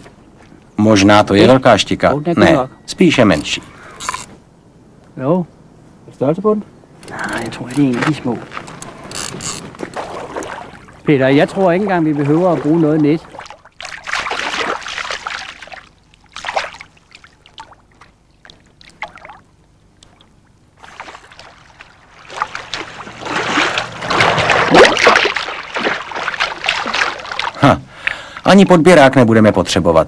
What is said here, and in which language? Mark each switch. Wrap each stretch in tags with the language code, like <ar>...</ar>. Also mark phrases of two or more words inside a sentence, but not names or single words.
<cs>Možná to je velká štika. Ne, spíše menší.</cs> <da>Jo, størrelse på den? Nej, jeg tror, det er en af de små. Peter, jeg tror ikke engang, vi behøver at bruge noget net.</da> <cs>Ani podběrák nebudeme potřebovat.</cs>